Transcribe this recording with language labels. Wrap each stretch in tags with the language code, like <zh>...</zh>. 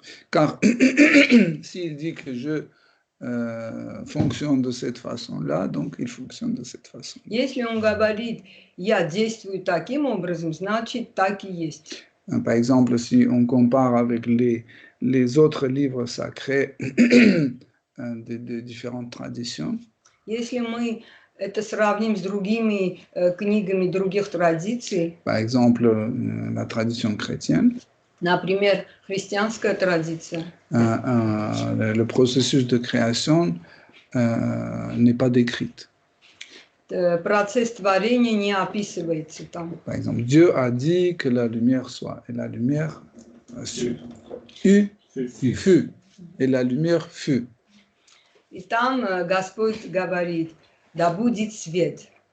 <fr>Car s'il dit que je fonctionne de cette façon-là, donc il fonctionne de cette façon.</fr> <ru>Если он говорит, я действую таким образом, значит так и есть.</ru> <fr>Par exemple, si on compare avec les autres livres sacrés de différentes traditions,</fr> <ru>Если мы это сравним с другими книгами других традиций,</ru> <fr>par exemple la tradition chrétienne,</fr> <ru>например, христианская традиция,</ru> <fr>le processus de création n'est pas décrit.</fr> <ru>процесс творения не описывается там.</ru> <fr>Par exemple, Dieu a dit que la lumière soit, et la lumière fut, et la lumière fut.</fr> <ru>И там Господь говорит, да будет свет.</ru>